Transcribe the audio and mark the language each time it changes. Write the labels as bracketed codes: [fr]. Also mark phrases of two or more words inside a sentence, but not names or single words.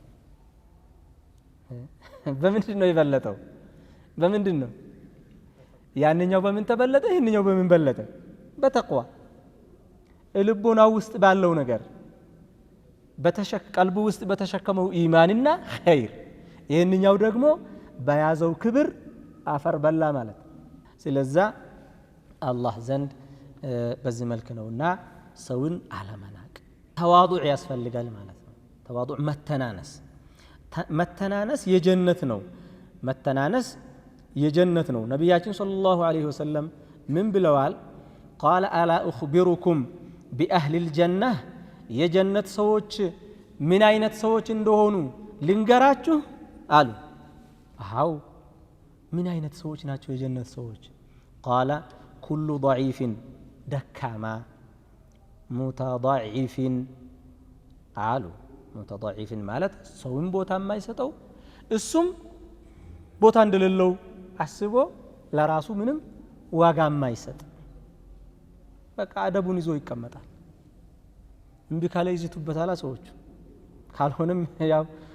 [am] በምንድን ነው ይበለጠው በምንድን ነው ያንኛው በምን ተበለጠ ይሄንኛው በምን በለጠ በተቅዋ ልቦናው ውስጥ ባለው ነገር ቀልቡ ውስጥ በተሸከመው ኢማንና ኸይር ይሄንኛው ደግሞ በያዘው ክብር አፈር በላ ማለት ስለዛ አላህ ዘንድ በዚህ መልክ ነውና ሰውን አለመናቅ ተዋዱዕ ያስፈልጋል ማለት ነው ተዋዱዕ መተናነስ የጀነት ነው ነብያችን [ar] صلى الله عليه وسلم [am] ምን ብለዋል [ar] قال الا اخبركم باهل الجنه [am] የጀነት ሰዎች ምን አይነት ሰዎች እንደሆኑ ልንገራችሁ አሉ አው ምን አይነት ሰዎች ናቸው የጀነት ሰዎች [ar] قال كل ضعيف دكاما [am] متضعف አሉ متضعف ማለት ሰውን ቦታ የማይሰጠው እሱም ቦታ እንደሌለው አስቦ ለራሱ ምንም ዋጋ የማይሰጥ በቃ አደቡን ይዞ ይቀመጣል። እንቢ ካለ ይዝቱበታል ሰዎች፣ ካልሆነም ያው